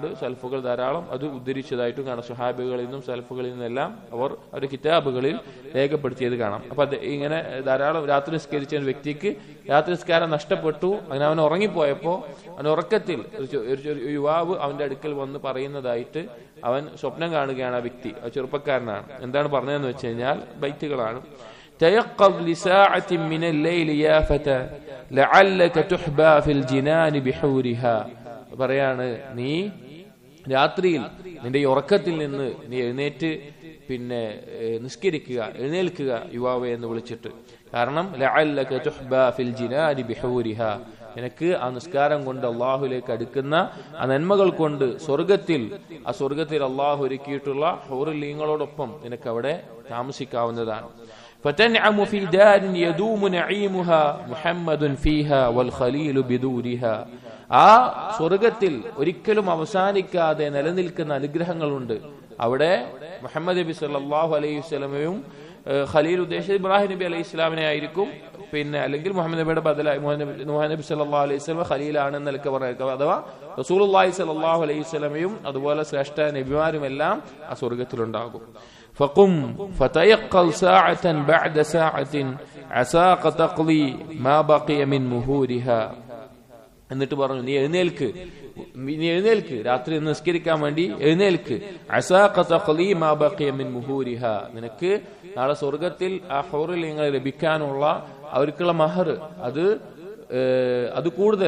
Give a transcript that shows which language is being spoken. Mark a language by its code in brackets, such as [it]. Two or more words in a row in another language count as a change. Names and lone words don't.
[ml] സൽഫുകൾ ധാരാളം അത് ഉദ്ധരിച്ചതായിട്ടും കാണാം. സുഹാബികളിൽ നിന്നും സൽഫുകളിൽ നിന്നെല്ലാം അവർ അവരുടെ കിതാബുകളിൽ രേഖപ്പെടുത്തിയത് കാണാം. അപ്പൊ ഇങ്ങനെ ധാരാളം രാത്രി നിസ്കരിച്ച ഒരു വ്യക്തിക്ക് രാത്രി നിസ്കാരം നഷ്ടപ്പെട്ടു. അങ്ങനെ അവൻ ഉറങ്ങിപ്പോയപ്പോ അവൻ ഉറക്കത്തിൽ ഒരു യുവാവ് അവന്റെ അടുക്കൽ വന്ന് പറയുന്നതായിട്ട് അവൻ സ്വപ്നം കാണുകയാണ്. ആ വ്യക്തി ചെറുപ്പക്കാരനാണ്. എന്താണ് പറഞ്ഞതെന്ന് വെച്ച് കഴിഞ്ഞാൽ ബൈത്തുകളാണ്. [ar] تيقظ لساعة من الليل يا فتى لعلك تحبى في الجنان بحورها. [ml] പറയാണ്, നീ രാത്രിയിൽ നിന്റെ ഉറക്കത്തിൽ നിന്ന് നീ എഴുന്നേറ്റ് പിന്നെ നിസ്കരിക്കുക, എഴുന്നേൽക്കുക യുവാവെ എന്ന് വിളിച്ചിട്ട്. കാരണം [ar] لعلك تحبى في الجنان بحورها, [ml] നിനക്ക് ആ നിസ്കാരം കൊണ്ട് അള്ളാഹുലേക്ക് അടുക്കുന്ന ആ നന്മകൾ കൊണ്ട് ആ സ്വർഗത്തിൽ അള്ളാഹു ഒരുക്കിയിട്ടുള്ള ഹൂറുലീങ്ങളോടൊപ്പം നിനക്ക് അവിടെ താമസിക്കാവുന്നതാണ്. [ar] فتنعم في دار يدوم نعيمها محمد فيها والخليل بدورها. [ml] ആ സ്വർഗത്തിൽ ഒരിക്കലും അവസാനിക്കാതെ നിലനിൽക്കുന്ന അനുഗ്രഹങ്ങളുണ്ട്. അവിടെ മുഹമ്മദ് നബി [ar] صلى الله عليه وسلم [ml] ഖലീൽ ഉദ്ദേശിച്ചത് ഇബ്രാഹിം നബി [ar] عليه السلام [ml] ആയിരിക്കും. പിന്നെ അല്ലെങ്കിൽ മുഹമ്മദ് നബിയുടെ ബദലായി മുഹമ്മദ് നബി [ar] صلى الله عليه وسلم [ml] ഖലീലാണെന്ന് നിലക്ക് പറഞ്ഞേക്കാം. അഥവാ [ar] رسول الله صلى الله عليه وسلم [ml] അതുപോലെ ശ്രേഷ്ഠ നബിമാരും എല്ലാം ആ സ്വർഗത്തിലുണ്ടാകും. [ar] فقم فتيقظ ساعة بعد ساعة عساك تقضي ما بقي من مهورها. [ml] എന്നിട്ട് പറഞ്ഞു, നീ എഴുന്നേൽക്ക് രാത്രി നിസ്കരിക്കാൻ വേണ്ടി എഴുന്നേൽക്ക്. [ar] عساك تقضي ما بقي من مهورها, [ml] നിനക്ക് നാളെ സ്വർഗത്തിൽ ആ ഹൂറുലീങ്ങളെ ലഭിക്കാനുള്ള അവർക്കുള്ള മഹർ അത് കൂടുതൽ.